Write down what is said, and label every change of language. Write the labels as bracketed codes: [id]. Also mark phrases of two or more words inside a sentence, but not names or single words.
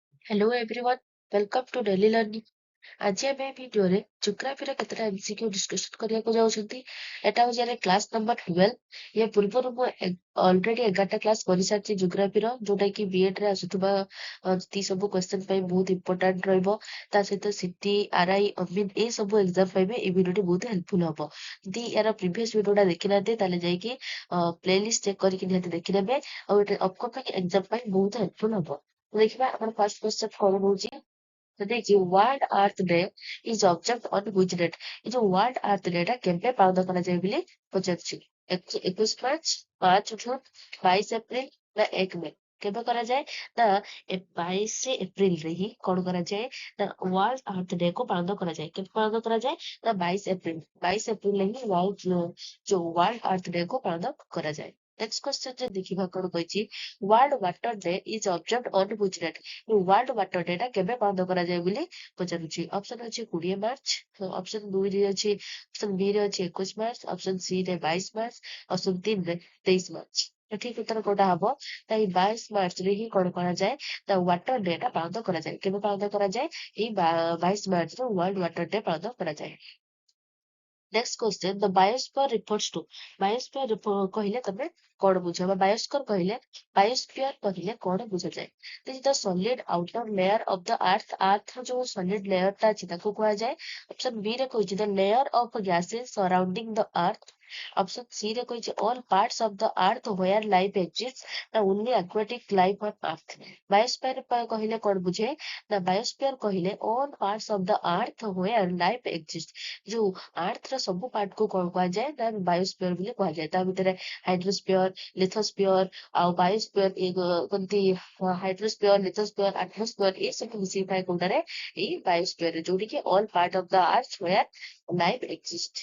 [en] Hello everyone, welcome to Daily Learning. [or] ଆଜି ଆମେ ଭିଡିଓରେ ଜିଓଗ୍ରାଫିର କେତେଟା MCQ ଡିସ୍କସନ କରିବାକୁ ଯାଉଛନ୍ତି। ଏଟା ହଉଛି ଆମ କ୍ଲାସ ନମ୍ବର 12। ୟା ପୂର୍ବରୁ ମୁଁ ଅଲରେଡି 11ଟା କ୍ଲାସ କରିସାରିଛି ଜିଓଗ୍ରାଫିର, ଯୋଉଟା କି ବିଏଡ୍ ରେ ଆସୁଥିବା ଯେତିକି ସବୁ କ୍ୱେଶ୍ଚନ ପାଇଁ ବହୁତ ଇମ୍ପୋର୍ଟାଣ୍ଟ ରହିବ। ତା ସହିତ ସିଟି, ଆରଆଇ, ଅମିନ ଏଇ ସବୁ ଏକ୍ସାମ ପାଇଁ ବି ଏଇ ଭିଡିଓଟି ବହୁତ ହେଲ୍ପଫୁଲ ହବ। ଯଦି ୟାର ପ୍ରିଭିୟସ ଭିଡିଓଟା ଦେଖିନାହାନ୍ତି ତାହେଲେ ଯାଇକି [en] playlist check [or] କରିକି ନିହାତି ଦେଖିନେବେ, ଆଉ ଏଟା [en] upcoming exam [or] ପାଇଁ ବହୁତ ହେଲ୍ପଫୁଲ ହବ। ଦେଖିବା ଆମର [en] first question [or] କଣ ରହୁଛି। [hi] तो देखिए [en] World Earth Day is observe on which date. [hi] ये जो [or] वर्ल्ड अर्थ डे ଟା କେବେ ପାଳନ କରାଯାଏ ବୋଲି ପଚାରୁଛି। 21 ମାର୍ଚ୍ଚ, 5 ଜୁନ, 22 ଏପ୍ରିଲ ନା 1 ମେ। କେବେ କରାଯାଏ ନା 22 ଏପ୍ରିଲ ରେ ହିଁ କଣ କରାଯାଏ ନା ୱାର୍ଲ୍ଡ ଆର୍ଥ ଡେ କୁ ପାଳନ କରାଯାଏ। କେବେ ପାଳନ କରାଯାଏ ନା 22 ଏପ୍ରିଲ ରେ ହିଁ ୱାର୍ଲ୍ଡ ଆର୍ଥ ଡେ କୁ ପାଳନ କରାଯାଏ। [en] next question [or] ରେ ଦେଖିବା କଣ କହିଛି। ୱାର୍ଲ୍ଡ ୱାଟର ଡେ [en] is observed on which date. [or] ୱାର୍ଲ୍ଡ ୱାଟର ଡେ ଟା କେବେ ପାଳନ କରାଯାଏ ବୋଲି ପଚାରୁଛି। ଅପସନ ଅଛି 20 ମାର୍ଚ୍ଚ, ଅପସନ 2 ରେ ଅଛି, ଅପସନ ବି ରେ ଅଛି 21 ମାର୍ଚ୍ଚ, ଅପସନ ସି ରେ 22 ମାର୍ଚ୍ଚ, ଅପସନ 3 ରେ 23 ମାର୍ଚ୍ଚ। ତ ଠିକ ଉତ୍ତର କୋଉଟା ହବ? ତ ଏଇ 22 ମାର୍ଚ୍ଚ ରେ ହିଁ କଣ କରାଯାଏ ନା ୱାଟର ଡେ ଟା ପାଳନ କରାଯାଏ। କେବେ ପାଳନ କରାଯାଏ? ଏଇ 22 ମାର୍ଚ୍ଚ ରେ ୱାର୍ଲ୍ଡ ୱାଟର ଡେ ପାଳନ କରାଯାଏ। [en] next question the biosphere refers to. [or] बायोस्फीयर କହିଲେ ତମେ କଣ ବୁଝ ବା ବାयोस्फीयर କହିଲେ କଣ ବୁଝାଯାଏ? [en] This is the solid outer layer of the earth। [or] earth ର ଯୋଉ [en] solid layer [or] ଟା ଅଛି ତାକୁ କୁହାଯାଏ। ଅପସନ ବି ରେ କହିଛି [en] the layer of gases surrounding the earth। [or] ଅପସନ ସି ରେ କହିଛି [en] all parts of the earth where life exists [or] ନା [en] only aquatic life on earth। [or] ବାୟୋସ୍ଫିୟର କହିଲେ କଣ ବୁଝେ ନା ବାୟୋସ୍ଫିୟର କହିଲେ [en] all parts of the earth where life exists। [or] ଯୋଉ ଆର୍ଥ ର ସବୁ ପାର୍ଟ କୁ କଣ କୁହାଯାଏ ନା ବାୟୋସ୍ଫିୟର ବୋଲି କୁହାଯାଏ। ତା ଭିତରେ ହାଇଡ୍ରୋସ୍ଫିୟର, ଲିଥୋସ୍ଫିୟର ଆଉ ବାୟୋସ୍ଫିୟର କହନ୍ତି। ହାଇଡ୍ରୋସ୍ଫିୟର, ଲିଥୋସ୍ଫିୟର, ଆଟମୋସ୍ଫିୟର ଏ ସବୁ ମିଶିକି ଥାଏ କୋଉଟାରେ ଏଇ ବାୟୋସ୍ଫିୟର, ଯୋଉଠି କି [en] all part of the earth where life exist.